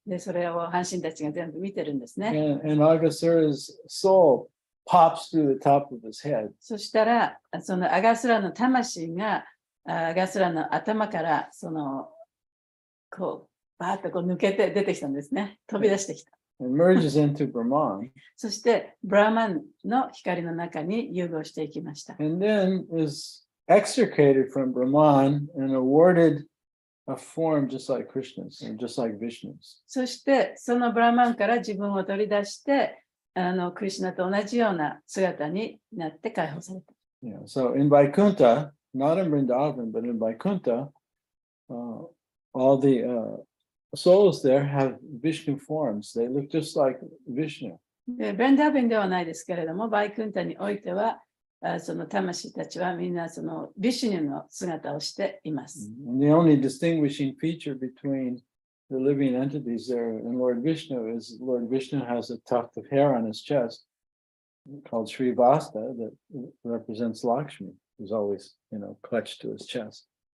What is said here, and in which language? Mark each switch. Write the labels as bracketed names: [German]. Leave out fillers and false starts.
[Japanese] で、それを半神たちが全部見てるんですね。 [English] And Aghasura's soul pops through the top of his head. [Japanese] そしたら、そのアガスラの魂がアガスラの頭からこうバーッとこう抜けて出てきたんですね。飛び出してきた。 [English] And merges into Brahman. [Japanese] そしてブラーマンの光の中に融合していきました。 [English] And then is extricated from Brahman and awarded a form just like Krishna's and just like Vishnu's. [Japanese] そしてそのブラーマンから自分を取り出してクリシュナと同じような姿になって解放された。 [English] Yeah, so in Vaikuntha, not in Vrindavan, but in Vaikuntha, all the souls there have Vishnu forms. They look just like Vishnu. [Japanese] で、ブレンダーベンではないですけれども、バイクンタにおいては、その魂たちはみんなそのビシュニュの姿をしています。 [English] And the only distinguishing feature between the living entities there and Lord Vishnu is Lord Vishnu has a tuft of hair on his chest called Srivasta that represents Lakshmi, who's always, clutched to his chest.